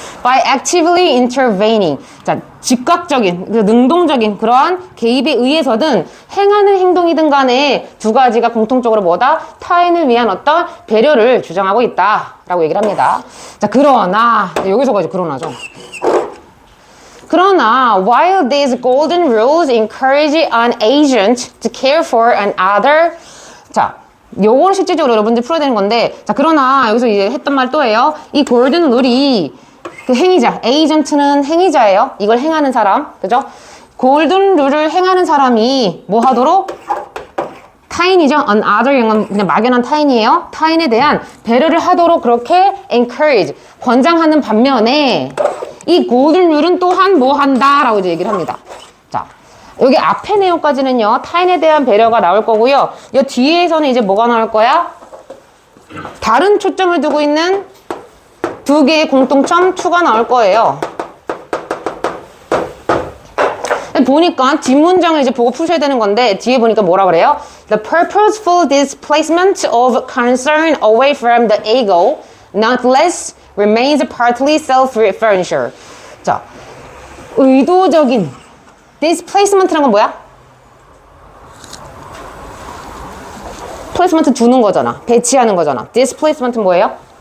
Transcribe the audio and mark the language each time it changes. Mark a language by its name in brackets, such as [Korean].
[English] By actively intervening. [Korean] 자, 즉각적인, 능동적인 그러한 개입에 의해서든 행하는 행동이든 간에 두 가지가 공통적으로 뭐다? 타인을 위한 어떤 배려를 주장하고 있다. 라고 얘기를 합니다. 자, 그러나, 여기서가 이제 그러나죠. 그러나, [English] while these golden rules encourage an agent to care for another. [Korean] 자, 요거는 실질적으로 여러분들 풀어야 되는 건데, 자, 그러나 여기서 이제 했던 말 또 해요. 이 골든 룰이 그 행위자, 에이전트는 행위자예요. 이걸 행하는 사람, 그죠? 골든 룰을 행하는 사람이 뭐 하도록? 타인이죠. another 영은 그냥 막연한 타인이에요. 타인에 대한 배려를 하도록 그렇게 encourage, 권장하는 반면에 이 골든 룰은 또한 뭐 한다? 라고 이제 얘기를 합니다. 자, 여기 앞에 내용까지는요, 타인에 대한 배려가 나올 거고요. 이 뒤에서는 이제 뭐가 나올 거야? 다른 초점을 두고 있는 두 개의 공통점 2가 나올 거예요. 보니까 뒷문장을 이제 보고 푸셔야 되는 건데, 뒤에 보니까 뭐라 그래요? [English] The purposeful displacement of concern away from the ego, not less, remains partly self-referential. [Korean] 자, 의도적인 displacement라는 건 뭐야? placement 두는 거잖아. 배치하는 거잖아. displacement는 뭐예요?